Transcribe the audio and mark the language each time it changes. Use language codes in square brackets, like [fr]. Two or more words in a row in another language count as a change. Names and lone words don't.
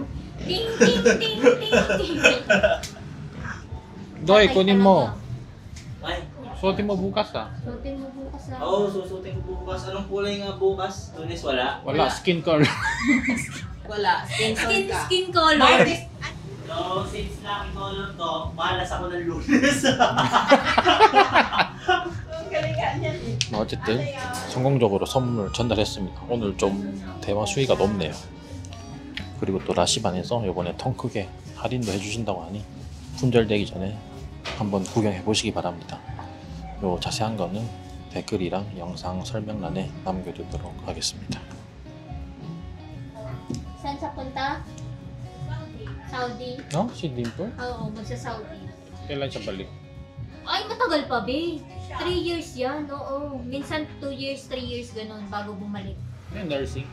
[tl] Ting, ting, ting, ting, ting. Doy, kunin mo. Ay, Suotin mo bukas ah. Suotin mo bukas lang. oo, susutin ko bukas. Anong kulay nga bukas? Tunis, wala? Wala, [en] skin color. [tl] Wala, [en] skin tone [tl] ka. [en] Skin color. [tl] Artist, [en] So, since lucky color to, [tl] malas ako ng Lunes. ang galingan niya eh. [ko] 어쨌든 성공적으로 선물 전달했습니다. 오늘 좀 대화 수위가 높네요. 그리고 또 라시반에서 이번에 통 크게 할인도 해주신다고 하니 품절되기 전에 한번 구경해 보시기 바랍니다. 요 자세한 거는 댓글이랑 영상 설명란에 남겨두도록 하겠습니다. [tl] Saan sa punta? Saudi. [ko] 어? si Dimple? [tl] Oo, magsa-Saudi. Kailan siya balik? Ay, matagal pa, be. 3 years yan, oo. Minsan 2 years, 3 years, ganun, bago bumalik. nursing.